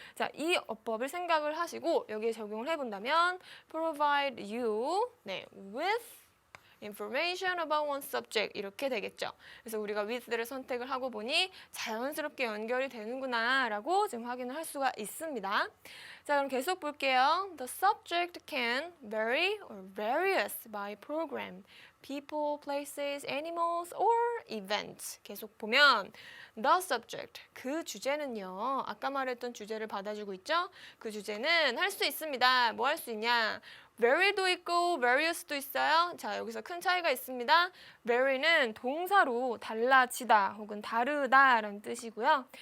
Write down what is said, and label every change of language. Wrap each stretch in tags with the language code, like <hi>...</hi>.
<ko>자, 이 어법을 생각을 하시고 여기에 적용을 해본다면</ko> <en>provide you with information about one subject</en> <ko>이렇게 되겠죠. 그래서 우리가 with를 선택을 하고 보니 자연스럽게 연결이 되는구나 라고 지금 확인을 할 수가 있습니다. 자, 그럼 계속 볼게요.</ko> <en>The subject can vary or various by program, people, places, animals, or events.</en> <ko>계속 보면 the subject, 그 주제는요. 아까 말했던 주제를 받아주고 있죠? 그 주제는 할 수 있습니다. 뭐 할 수 있냐? vary도 있고 various도 있어요. 자, 여기서 큰 차이가 있습니다. vary는 동사로 달라지다 혹은 다르다라는 뜻이고요.</ko>